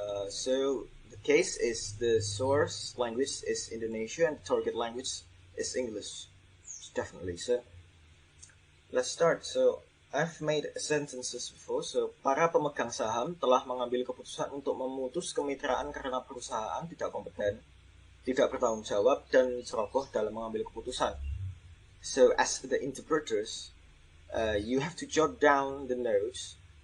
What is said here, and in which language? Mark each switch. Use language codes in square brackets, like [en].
[en] So the case is the source language is Indonesia and the target language is English. Definitely. So let's start. So I've made sentences before. [id] So para pemegang saham telah mengambil keputusan untuk memutus kemitraan karena perusahaan tidak kompeten, tidak bertanggung jawab, dan ceroboh dalam mengambil keputusan. [en] So as the interpreters, you have to jot down the notes.